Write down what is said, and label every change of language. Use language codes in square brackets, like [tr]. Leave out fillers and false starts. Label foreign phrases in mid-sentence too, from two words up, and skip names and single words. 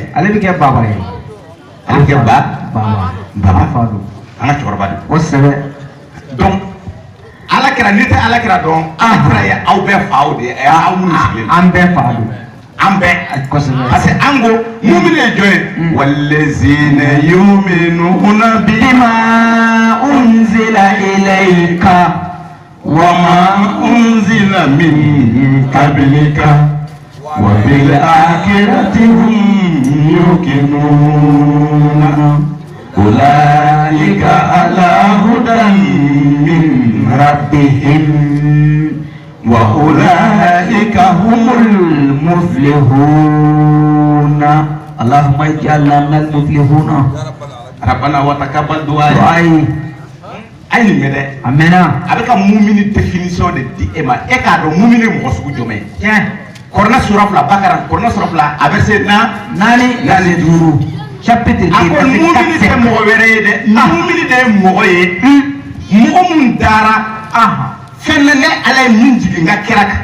[bm] ale bɛ kɛ baba ye ale bɛ kɛ baba fa don an ka cɛkɔrɔba don kosɛbɛ donc ala kɛra ni tɛ ala kɛra dɔn ala kɛra ye aw bɛɛ faw de ye aw minnu sigilen an bɛɛ fa don an bɛɛ kosɛbɛ [fr] parce que [bm] an ko muminu ye jɔn ye [ar] والذين يؤمنون بما أنزل إليك وما أنزل من قبلك وبالآخرة هم يوقنون أولئك على هدى من ربهم وأولئك هم المفلحون اللهم اجعلنا من المفلحون ربنا وتقبل دعائي [bm] a ye nin mɛn dɛ a mɛnna a bɛ ka mumini définition de di e ma e k'a dɔn mumini ye mɔgɔ sugu jumɛn ye Kɔrɔna sura 2 Bakara Kɔrɔna sura 2 a bɛ se naani 5 [fr] chapitre 2 [bm] a ko mumini tɛ mɔgɔ wɛrɛ ye dɛ mumini de ye mɔgɔ ye mɔgɔ mun dara fɛn na ne ala ye min jigin n ka kira kan